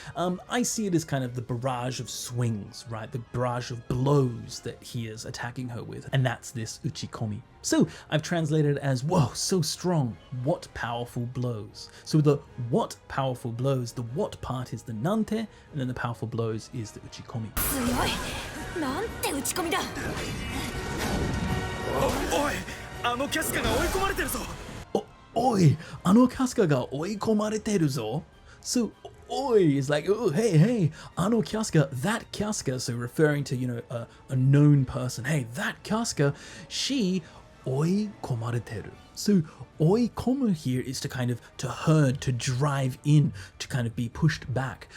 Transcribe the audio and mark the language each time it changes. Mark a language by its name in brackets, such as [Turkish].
[English] I see it as kind of the barrage of swings, right? The barrage of blows that he is attacking her with. And that's this uchikomi. So I've translated it as, whoa, so strong, what powerful blows. So the what powerful blows, the what part is the nante, and then the powerful blows is the uchikomi. [Japanese] 強い。なんて打ち込みだ。おい、あのキャスカが追い込まれてるぞ。 Oi, ano Kasuga ga oikomareteru zo. [English] So oi is like, oh, hey, ano Kasuga, that Kasuga, so referring to, a known person. Hey, that Kasuga, she oikomareteru. So oikomu here is to kind of to herd, to drive in, to kind of be pushed back.